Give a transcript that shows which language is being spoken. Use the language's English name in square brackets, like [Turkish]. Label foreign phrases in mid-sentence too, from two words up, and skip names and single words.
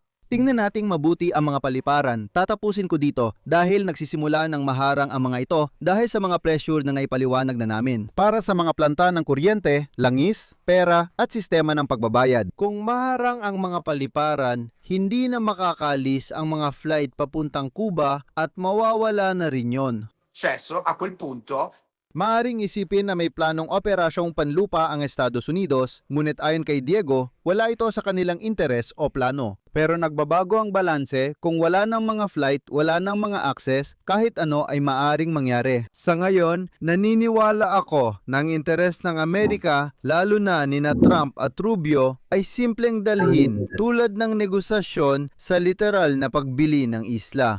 [Filipino] Tingnan nating mabuti ang mga paliparan. Tatapusin ko dito dahil nagsisimula ng maharang ang mga ito dahil sa mga pressure na naipaliwanag na namin. Para sa mga planta ng kuryente, langis, pera at sistema ng pagbabayad. Kung maharang ang mga paliparan, hindi na makakalis ang mga flight papuntang Cuba at mawawala na rin yon. [Italian] A quel punto [Filipino] Maaring isipin na may planong operasyong panlupa ang Estados Unidos, ngunit ayon kay Diego, wala ito sa kanilang interes o plano. Pero nagbabago ang balanse, kung wala ng mga flight, wala ng mga access, kahit ano ay maaring mangyari. Sa ngayon, naniniwala ako na ang interes ng Amerika, lalo na nina Trump at Rubio, ay simpleng dalhin tulad ng negosasyon sa literal na pagbili ng isla.